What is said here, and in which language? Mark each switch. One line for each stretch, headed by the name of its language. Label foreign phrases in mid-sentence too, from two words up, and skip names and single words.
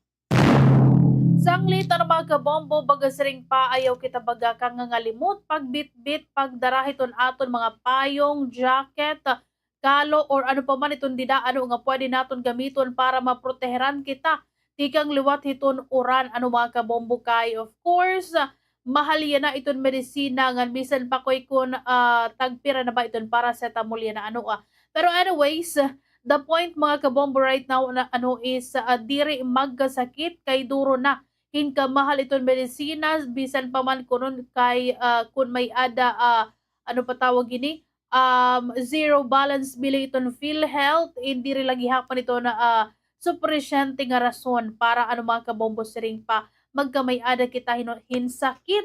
Waray: Sanglit ang mga kabombo baga saring pa ayaw kita baga kang ngalimot pagbitbit pagdarahiton aton mga payong, jacket, kalo or ano pa man iton dida nga pwede naton gamiton para maproteheran kita tikang liwat hiton uran mga kabombo kay
English: of course
Waray: mahal yan na iton medisina nga bisan pa koy kun tagpira na ba iton paracetamol yan na pero anyways
English: the point
Waray: mga kabombo
English: right now
Waray: na is diri magkasakit kay duro na hinka mahal iton medisina bisan pa man kunon kay kun may ada patawag ini
English: zero balance billing
Waray: iton PhilHealth
Filipino: hindi rin
Waray: lagi hapan ito na supresyente nga rason para mga kabombo siring pa magkamay ada kita hinsakit.